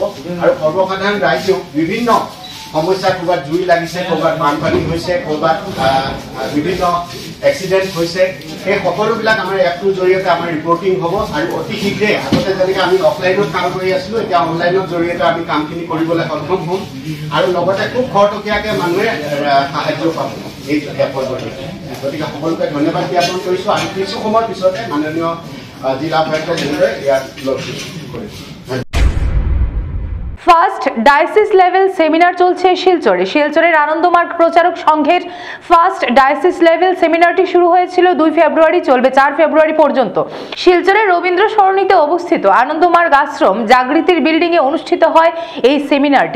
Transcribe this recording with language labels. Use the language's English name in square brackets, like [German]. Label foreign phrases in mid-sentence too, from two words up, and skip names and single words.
[Assamese] আৰু সৰ্বসাধাৰণ ৰাইজেও বিভিন্ন সমস্যা, ক'ৰবাত জুই লাগিছে, ক'ৰবাত বানপানী হৈছে, ক'ৰবাত বিভিন্ন এক্সিডেণ্ট হৈছে, সেই সকলোবিলাক আমাৰ এপটোৰ জৰিয়তে আমাৰ ৰিপৰ্টিং হ'ব আৰু অতি শীঘ্ৰে আগতে যেনেকৈ আমি অফলাইনত কাম কৰি আছিলোঁ, এতিয়া অনলাইনৰ জৰিয়তে আমি কামখিনি কৰিবলৈ সক্ষম হ'ম আৰু লগতে খুব খৰতকীয়াকৈ মানুহে সাহায্য পাব এই এপৰ জৰিয়তে। গতিকে সকলোকে ধন্যবাদ জ্ঞাপন কৰিছোঁ। আমি কিছু সময়ৰ পিছতে মাননীয় জিলা উপায়ুক্ত মহোদয় ইয়াত লগ কৰিছোঁ। [English] first diocese level seminar [Bangla] চলছে শিলচরে। শিলচরের আনন্দমার্গ প্রচারক সংঘের [English] first diocese level [Bangla] সেমিনারটি শুরু হয়েছিল 2 ফেব্রুয়ারি, চলবে 4 ফেব্রুয়ারি পর্যন্ত। শিলচরের রবীন্দ্র সরণিতে অবস্থিত আনন্দমার্গ আশ্রম জাগৃতির বিল্ডিং এ অনুষ্ঠিত হয় এই সেমিনারটি।